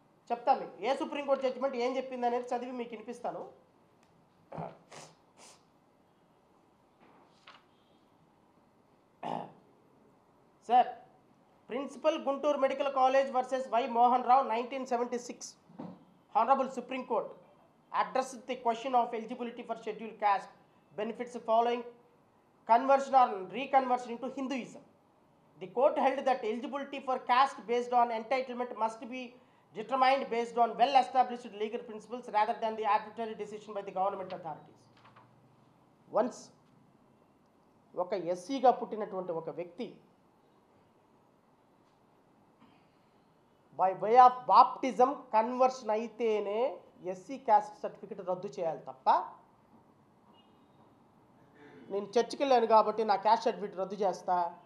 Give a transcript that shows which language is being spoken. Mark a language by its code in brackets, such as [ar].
[te] చెప్తాను మీకు ఏ supreme court judgement ఏం చెప్పింది అనేది చదివి మీకు వినిపిస్తాను. Sir, principal Guntur medical college versus why Mohan Rao 1976. [en] Honorable Supreme Court addressed the question of eligibility for scheduled caste benefits following conversion or reconversion into Hinduism. The court held that eligibility for caste based on entitlement must be determined based on well-established legal principles rather than the arbitrary decision by the government authorities. [te] Once ఒక ఎస్సీగా పుట్టినటువంటి ఒక వ్యక్తి [en] by way of baptism conversion [te] అయితేనే SC caste certificate రద్దు చేయాలి తప్ప నేను చర్చికి వెళ్ళాను కాబట్టి నా క్యాస్ట్ సర్టిఫికేట్ రద్దు చేస్తా,